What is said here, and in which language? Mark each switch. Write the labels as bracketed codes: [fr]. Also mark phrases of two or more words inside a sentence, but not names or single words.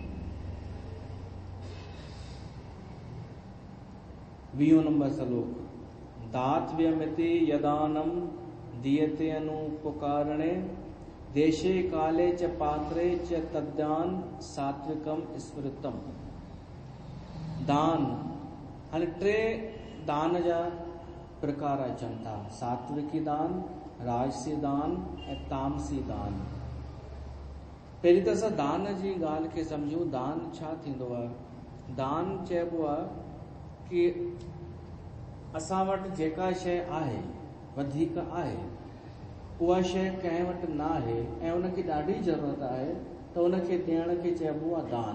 [sd] 20 नंबर श्लोक, [sa] दातव्यमिति यदानम दीयते अनुपकारणे, देशे काले च पात्रे च तद्दान सात्विकम स्मृतम। [sd] दान हाणे 3 दान जा प्रकार अचनि था, सात्विकी दान, राजसी दान ऐं तामसी दान। पहिरीं त असां दान जी ॻाल्हि खे सम्झूं। दान छा थींदो आहे? दान चइबो आहे कि असां वटि जेका शइ आहे, वधीक आहे, उहा शइ कंहिं वटि न आहे ऐं उनखे ॾाढी ज़रूरत आहे, त उनखे ॾियण खे चइबो आहे दान।